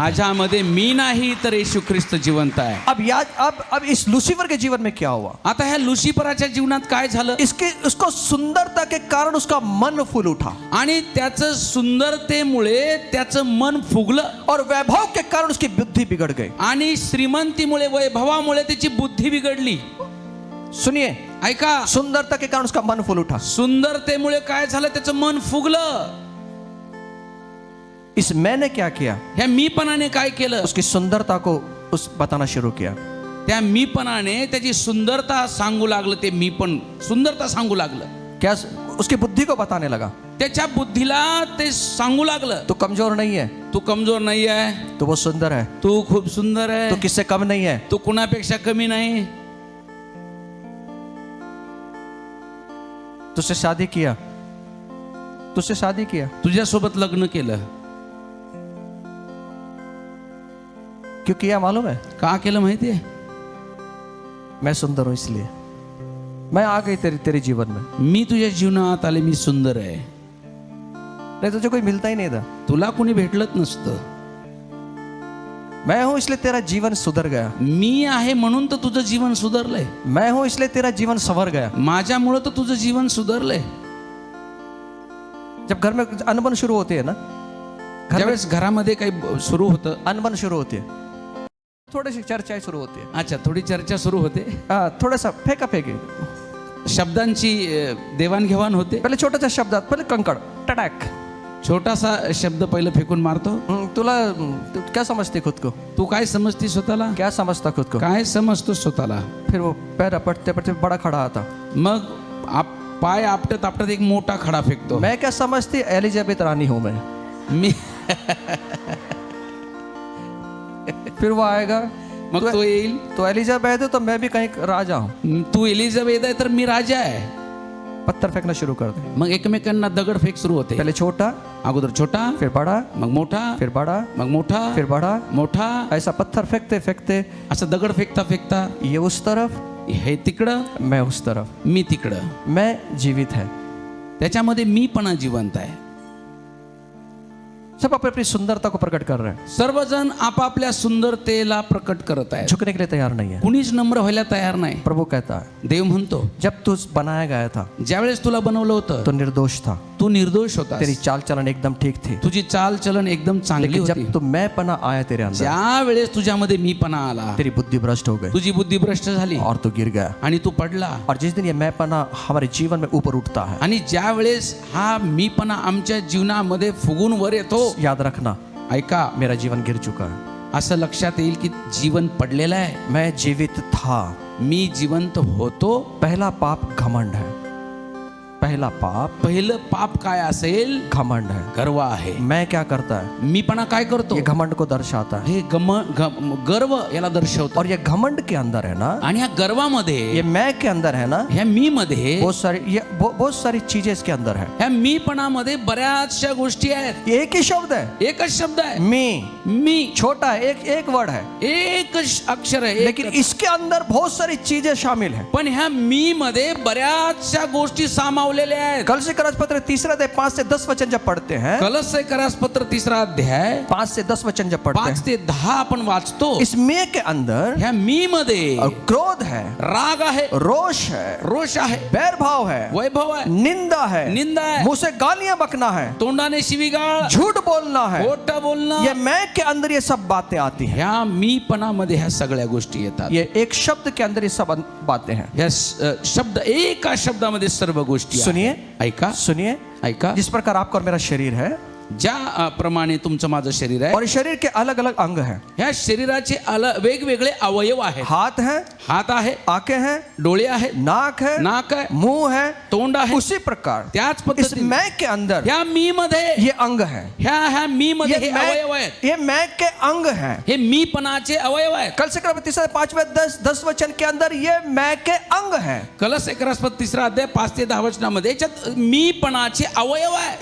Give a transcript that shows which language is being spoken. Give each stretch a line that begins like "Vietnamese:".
Marathi: माझ्यामध्ये मी नाही तर येशू ख्रिस्त जिवंत आहे.
Hindi: अब इस लूसीफर के जीवन में क्या हुआ?
Marathi: आता ह्या लुसिफराच्या जीवनात काय झालं?
Hindi: उसको सुंदरता के कारण उसका मन फूल उठा,
Marathi: आणि त्याचं सुंदरतेमुळे त्याचं मन फुगलं,
Hindi: और वैभव के कारण उसकी बुद्धि बिगड़ गई.
Marathi: आणि श्रीमंतीमुळे वैभवामुळे त्याची बुद्धी बिघडली.
Hindi: सुनिए,
Marathi: ऐका,
Hindi: सुंदरता के कारण उसका मन फूल उठा.
Marathi: सुंदरतेमुळे काय झालं? त्याचं मन फुगलं.
Hindi: इस मैंने क्या किया?
Marathi: ह्या मीपणाने काय केलं?
Hindi: उसकी सुंदरता को बताना शुरू किया.
Marathi: त्या मीपणाने त्याची सुंदरता सांगू लागलं. ते मीपण सुंदरता सांगू लागलं.
Hindi: क्या? उसकी बुद्धि को बताने लगा,
Marathi: त्याच्या बुद्धीला ते सांगू लागलं,
Hindi: तू कमजोर नहीं है,
Marathi: तू कमजोर नाही आहे,
Hindi: तू बहुत सुंदर है,
Marathi: तू खूप सुंदर आहे,
Hindi: तू किससे कम नहीं है.
Marathi: तू कुणापेक्षा कमी नाही.
Hindi: तुझसे शादी किया,
Marathi: तुझ्यासोबत लग्न केलं.
Hindi: क्यों किया मालूम है?
Marathi: का केलं माहितीये?
Hindi: मैं सुंदर हूं इसलिए मैं आ गई तेरे जीवन में.
Marathi: मी तुझ्या जीवनात आले, मी सुंदर आहे.
Hindi: नहीं तुझे कोई मिलता ही नहीं था.
Marathi: तुला कोणी भेटलंच नसतं.
Hindi: मैं हूं इसलिए तेरा जीवन सुधर गया.
Marathi: मी आहे म्हणून तर तुझं जीवन सुधारलंय.
Hindi: मैं हूं इसलिए तेरा जीवन संवर गया.
Marathi: माझ्यामुळे तर तुझं जीवन सुधारलंय.
Hindi: जब घर में अनबन शुरू होती है ना,
Marathi: ज्यावेळेस घरामध्ये काही सुरू होतं,
Hindi: अनबन शुरू होती है, थोड़ी सी चर्चाएं शुरू होती है.
Marathi: अच्छा, थोडी चर्चा सुरू होते,
Hindi: थोड़ा सा फेंका फेंकी,
Marathi: शब्दांची देवाणघेवाण होते.
Hindi: पहले छोटा शब्दात, पहले कंकड़ टटॅक.
Marathi: छोटासा शब्द पहिलं फेकून मारतो.
Hindi: तू क्या समझती खुद को?
Marathi: तू काय समजती स्वतःला?
Hindi: क्या समझता खुद को?
Marathi: काय समजतो स्वतःला?
Hindi: फिर वो पैर पटते पटते बड़ा खड़ा आता.
Marathi: मग पाय आपटत आपटत एक मोठा खडा फेकतो.
Hindi: मैं क्या समझती? एलिजाबेथ रानी हूं मैं.
Marathi: मी
Hindi: फिर वो आएगा,
Marathi: मग तो येईल,
Hindi: तो एलिजाबेथ है तो मैं भी कहीं राजा हूं.
Marathi: तू एलिझाबेथ आहे तर मी राजा आहे.
Hindi: पत्थर फेंकना शुरू कर दे.
Marathi: मग एकमेकांना दगड फेक सुरू होते.
Hindi: पहले छोटा,
Marathi: अगोदर छोटा,
Hindi: फिर बड़ा,
Marathi: मग मोठा,
Hindi: फिर बड़ा,
Marathi: मग मोठा,
Hindi: फिर बड़ा.
Marathi: मोठा.
Hindi: ऐसा पत्थर फेंकते फेंकते
Marathi: असं दगड फेकता फेकता
Hindi: ये उस तरफ,
Marathi: हे तिकडं,
Hindi: मैं उस तरफ.
Marathi: मी तिकडं.
Hindi: मैं जीवित है.
Marathi: त्याच्यामध्ये मीपणा जिवंत आहे.
Hindi: सब अपनी सुंदरता को प्रकट कर रहे हैं.
Marathi: सर्वजण आपापल्या सुंदरतेला प्रकट करत आहेत.
Hindi: झुकने के लिए तैयार नहीं है.
Marathi: कुणीच नम्र व्हायला तयार नाही.
Hindi: प्रभु कहता है,
Marathi: देव म्हणतो,
Hindi: जब तू बनाया गया था
Marathi: ज्यावेळेस तुला बनवलं होतं
Hindi: तो निर्दोष था,
Marathi: तू निर्दोष होता,
Hindi: तेरी चाल चलन एकदम ठीक थी.
Marathi: तुझी चाल चलन एकदम चांगली
Hindi: लेकिन
Marathi: होती.
Hindi: जब तू मैंपना आया तेरे अंदर,
Marathi: ज्या वेळेस तुझ्यामध्ये मीपणा आला,
Hindi: तेरी बुद्धि भ्रष्ट हो गई
Marathi: तुझी बुद्धी भ्रष्ट झाली
Hindi: और तू गिर गया.
Marathi: आणि तू पडला.
Hindi: और जिस दिन ये मैंपना हमारे जीवन में ऊपर उठता है,
Marathi: आणि ज्या वेळेस हा मीपणा आमच्या जीवनामध्ये फुगून वर येतो,
Hindi: याद रखना,
Marathi: ऐका,
Hindi: मेरा जीवन गिर चुका है.
Marathi: असं लक्षात येईल की जीवन पडलेलं आहे.
Hindi: मैं जीवित था.
Marathi: मी जिवंत होतो.
Hindi: पहला पाप घमंड है. पहला पाप
Marathi: पहिलं पाप काय असेल?
Hindi: घमंड है।
Marathi: गर्व आहे।
Hindi: मैं क्या करता है?
Marathi: मीपणा काय करतो?
Hindi: ये घमंड को दर्शाता है।
Marathi: हे गर्व याला दर्शवतो।
Hindi: और ये घमंड के अंदर है ना,
Marathi: आणि ह्या गर्वामध्ये,
Hindi: ये मैं के अंदर है ना,
Marathi: ह्या मी मध्ये,
Hindi: बहुत सारी चीजें इसके अंदर है।
Marathi: ह्या मीपणामध्ये बऱ्याचशा गोष्टी आहेत।
Hindi: ये एक ही शब्द है,
Marathi: एकच शब्द आहे
Hindi: मी छोटा है, एक वर्ड है,
Marathi: एक अक्षर आहे,
Hindi: लेकिन इसके अंदर बहुत सारी चीजें शामिल है।
Marathi: पण ह्या मी मध्ये बऱ्याचशा गोष्टी सामावलेल्या आहेत।
Hindi: कलसी पत्र 3 अध्याय 5 से 10 वचन जब पढ़ते हैं,
Marathi: कलस्य पत्र 3 अध्याय
Hindi: 5 से 10 वचन जब पढ़ते 5 हैं,
Marathi: ते 10 आपण वाचतो।
Hindi: इस मैं के अंदर
Marathi: ह्या मी मध्ये
Hindi: क्रोध है,
Marathi: राग आहे,
Hindi: रोष है,
Marathi: रोष आहे,
Hindi: बैर भाव है,
Marathi: वैभव आहे,
Hindi: निंदा है,
Marathi: निंदा आहे,
Hindi: मुंह से गालियां बकना है,
Marathi: तोंडाने शिवीगाळ,
Hindi: झूठ बोलना है।
Marathi: खोटं बोलणं,
Hindi: ये मैं के अंदर ये सब बातें आती हैं।
Marathi: ह्या मीपणामध्ये ह्या सगळ्या गोष्टी येतात।
Hindi: ये एक शब्द के अंदर ये सब बातें हैं।
Marathi: ह्या शब्द, एका शब्दामध्ये सर्व गोष्टी आहेत।
Hindi: सुनिए,
Marathi: ऐका,
Hindi: सुनिए,
Marathi: ऐका।
Hindi: जिस प्रकार आपका और मेरा शरीर है,
Marathi: ज्या प्रमाणे तुमचं माझं शरीर आहे,
Hindi: और इस शरीर के अलग अलग अंग हैं।
Marathi: ह्या शरीराचे वेगवेगळे अवयव आहेत।
Hindi: हाथ है,
Marathi: हात आहे,
Hindi: आंखें हैं,
Marathi: डोळे आहेत,
Hindi: नाक है,
Marathi: नाक आहे,
Hindi: मुंह है,
Marathi: तोंड आहे।
Hindi: उसी प्रकार
Marathi: त्याच
Hindi: इस
Marathi: पद्धतीने
Hindi: मैं के अंदर
Marathi: ह्या मी मध्ये,
Hindi: ये अंग है।
Marathi: ह्या मी मध्ये हे अवयव आहेत।
Hindi: ये मैं के अंग हैं।
Marathi: हे मीपणाचे अवयव आहेत।
Hindi: कल से 5 वचन के अंदर ये मैं के अंग हैं।
Marathi: कलश 3 अध्याय 5 ते 10 वचनामध्ये याच्यात मीपणाचे अवयव आहे।